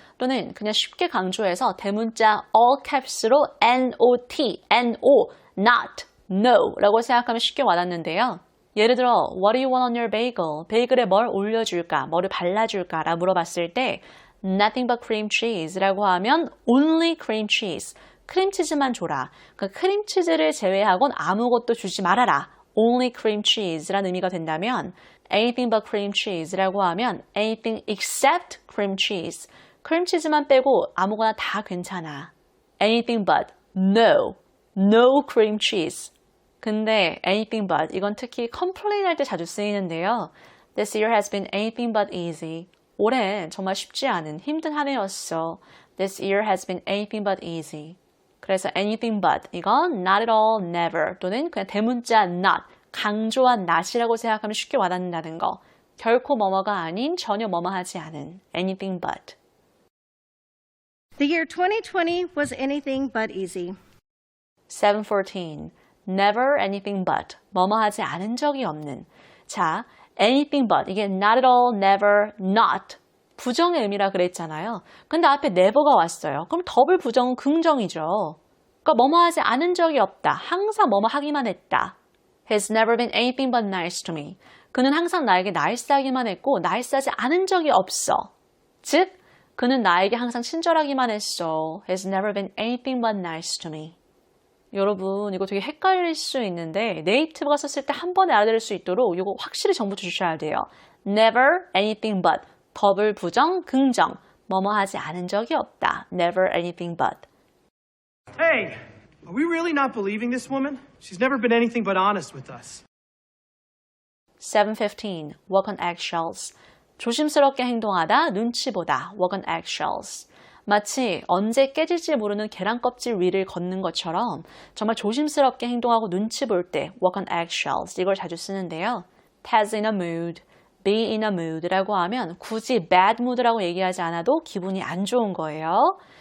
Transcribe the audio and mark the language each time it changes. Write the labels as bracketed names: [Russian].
[Korean] 또는 그냥 쉽게 강조해서 대문자 all caps로 not, no, not, no 라고 생각하면 쉽게 와닿는데요. [English] 예를 들어, what do you want on your bagel? [Korean] 베이글에 뭘 올려줄까? 뭐를 발라줄까? 라 물어봤을 때 [English] nothing but cream cheese [Korean] 라고 하면 [English] only cream cheese. [Korean] 크림치즈만 줘라. 그러니까 크림치즈를 제외하곤 아무것도 주지 말아라. [English] Only cream cheese라는 [Korean] 의미가 된다면 [English] anything but cream cheese라고 하면 anything except cream cheese. [Korean] 크림치즈만 빼고 아무거나 다 괜찮아. [English] anything but no cream cheese. [Korean] 근데 anything but 이건 특히 complain 할 때 자주 쓰이는데요. [English] This year has been anything but easy. [Korean] 올해는 정말 쉽지 않은 힘든 한 해였어. [English] This year has been anything but easy. [Korean] 그래서 anything but 이건 not at all, never 또는 그냥 대문자 not, 강조한 not이라고 생각하면 쉽게 와닿는다는 거. 결코 뭐뭐가 아닌 전혀 뭐뭐 하지 않은 anything but. [English] The year 2020 was anything but easy. 714. Never anything but. [Korean] 뭐뭐 하지 않은 적이 없는. [English] 자, anything but. 이게 not at all, never, not. [Korean] 부정의 의미라 그랬잖아요. 근데 앞에 never가 왔어요. 그럼 더블 부정은 긍정이죠. 그러니까 뭐뭐 하지 않은 적이 없다. 항상 뭐뭐 하기만 했다. [English] He's never been anything but nice to me. [Korean] 그는 항상 나에게 나이스하기만 했고 나이스하지 않은 적이 없어. 즉, 그는 나에게 항상 친절하기만 했어. [English] He's never been anything but nice to me. [Korean] 여러분 이거 되게 헷갈릴 수 있는데 네이티브가 썼을 때 한 번에 알아들을 수 있도록 이거 확실히 정보 주셔야 돼요. [English] Never anything but. [Korean] 더블 부정, 긍정. 뭐뭐 하지 않은 적이 없다. [English] Never anything but. Hey, are we really not believing this woman? She's never been anything but honest with us. 715. Walk on eggshells. [Korean] 조심스럽게 행동하다, 눈치 보다. [English] Walk on eggshells. [Korean] 마치 언제 깨질지 모르는 계란 껍질 위를 걷는 것처럼 정말 조심스럽게 행동하고 눈치 볼 때 [English] walk on eggshells [Korean] 이걸 자주 쓰는데요. [English] Ted's in a mood, [Korean] be in a mood라고 하면 굳이 bad mood라고 얘기하지 않아도 기분이 안 좋은 거예요.